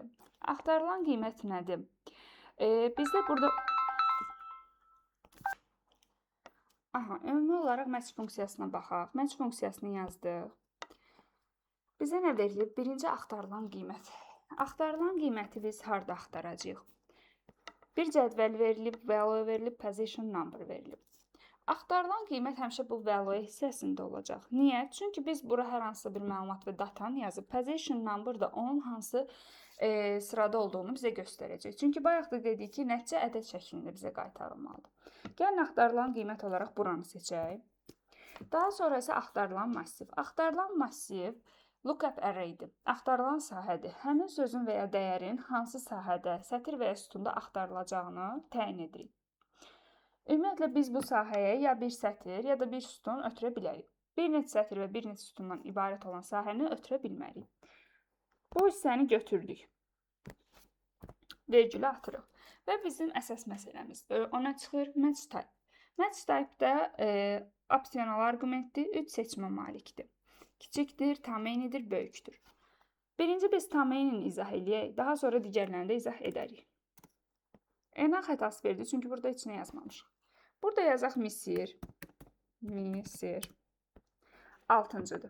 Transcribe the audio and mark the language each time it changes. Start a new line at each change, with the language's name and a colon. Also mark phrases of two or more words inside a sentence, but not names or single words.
Azerbaijani: Axtarılan qiymət nədir? Bizdə burada ümumi olaraq match funksiyasına baxaq. Match funksiyasını yazdıq. Bizə nə verilib? Birinci axtarılan qiymət. Axtarılan qiyməti biz harda axtaracağıq? Bir cədvəl verilib, value verilib,
English: position number verilib.
Azerbaijani: Axtarılan qiymət həmişə bu value hissəsində olacaq. Niyə? Çünki biz bura hər hansı bir məlumat və datanı yazıb,
English: position number
Azerbaijani: da onun hansı sırada olduğunu bizə göstərəcək. Çünki bayaq da dedik ki, nəticə ədəd şəklində bizə qaytarılmalıdır. Gəlin axtarılan qiymət olaraq buranı seçək. Daha sonra isə axtarılan massiv. Axtarılan massiv
English: lookup array'dir.
Azerbaijani: Axtarılan sahədir. Həmin sözün və ya dəyərin hansı sahədə, sətir və ya sütunda axtarılacağını təyin edirik. Ümumiyyətlə, biz bu sahəyə ya bir sətir, ya da bir sütun ötürə bilərik. Bir neçə sətir və bir neçə sütundan ibarət olan sahəni ötürə bilmərik. Bu hissəni götürdük. Vergülü atırıq. Və bizim əsas məsələmiz ona çıxır
English: match type. Match type-
Azerbaijani: da opsional arqumentdir, 3 seçimə malikdir. Kiçikdir, tam eynidir, böyükdür. Birinci biz tam eynini izah edək, daha sonra digərlərini də izah edərik. Enan xətası verdi, çünki burada içinə yazmamışıq. Burada yazaq Misir. 6-cıdır.